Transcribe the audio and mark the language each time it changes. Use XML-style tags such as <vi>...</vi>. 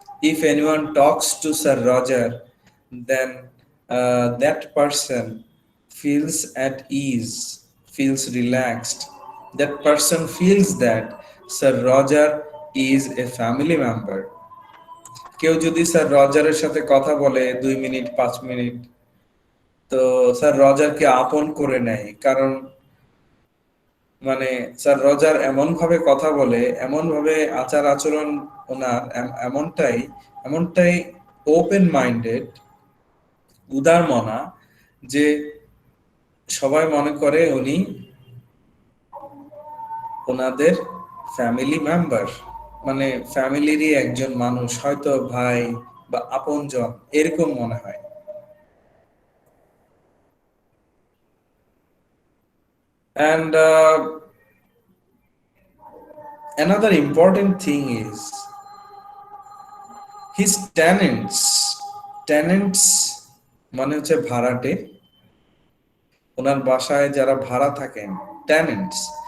<en>If anyone talks to Sir Roger, then that person feels at ease, feels relaxed. That person feels that Sir Roger is a family member.</en> <bn>কেউ যদি sir রজারের সাথে কথা বলে 2 minute 5 minute, তো sir রজারকে আপন করে নেয়। কারণ মানে স্যার রজার এমন ভাবে কথা বলে, এমন ভাবে আচার আচরণ ওনার এমনটাই এমনটাই</bn> <en>open minded,</en> <bn>উদার মনা, যে সবাই মনে করে উনি ওনাদের</bn> <en>family member,</en> <bn>মানে ফ্যামিলিরই একজন মানুষ, হয়তো ভাই বা আপনজন, এরকম মনে হয়।</bn> <en>And another important thing is his tenants.</en> <bn>Tenants মানে হচ্ছে ভাড়াটে, ওনার বাসায় যারা ভাড়া থাকেন, tenants.</bn>